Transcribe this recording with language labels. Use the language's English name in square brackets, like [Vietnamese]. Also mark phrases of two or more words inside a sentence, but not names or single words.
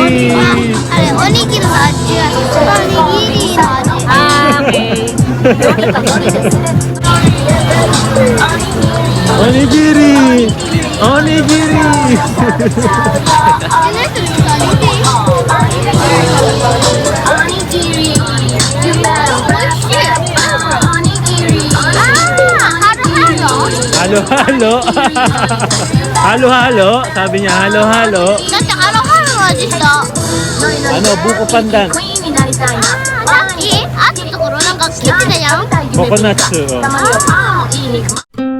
[Japanese] あれ、おにぎりの味は、おにぎりの味。 [English] Ah, okay. [Japanese] Onigiri! Onigiri! Onigiri. [English] You better watch it. [Japanese] Onigiri. [Filipino] Halo-halo. Halo-halo! Halo-halo! Sabi niya halo-halo. [Japanese] だってハロハロの味した。 [Filipino] Ano, buko pandan. [Japanese] さっき会ったところなんか切ってたやん。 [English] Coconut. Oh.